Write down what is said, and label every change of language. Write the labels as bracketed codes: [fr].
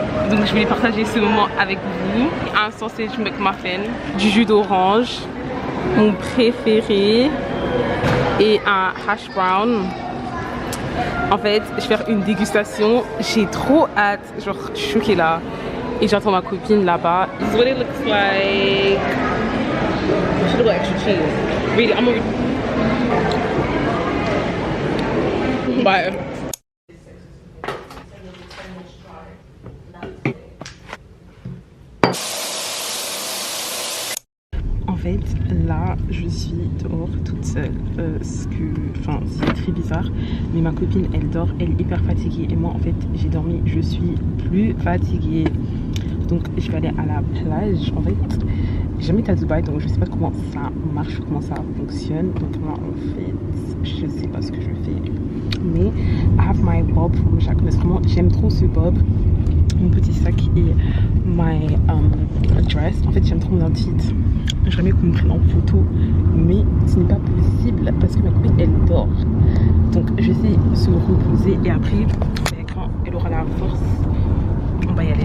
[fr] Donc je voulais partager ce moment avec vous. Un sausage McMuffin, du jus d'orange, mon préféré, et un hash brown. En fait, je vais faire une dégustation. J'ai trop hâte. Genre, je suis choquée là. Et j'attends ma copine là-bas. [en] This is what it looks like. I should have got extra cheese. Really, I'm gonna... Bye. [fr] En fait, là, je suis dehors toute seule. C'est très bizarre. Mais ma copine, elle dort, elle est hyper fatiguée. Et moi, en fait, j'ai dormi, je suis plus fatiguée. Donc, je vais aller à la plage. En fait, j'ai jamais été à Dubaï, donc je sais pas comment ça marche, comment ça fonctionne. Donc, moi, en fait, je sais pas ce que je fais. [en] Mais, I have my bob from Jacques. [fr] Vraiment, j'aime trop ce bob. Mon petit sac et [en] my dress. [fr] En fait, j'aime trop mon outfit. J'aimerais mieux qu'on me prenne en photo, mais ce n'est pas possible parce que ma copine elle dort. Donc je vais essayer de se reposer et après, quand elle aura la force, on va y aller.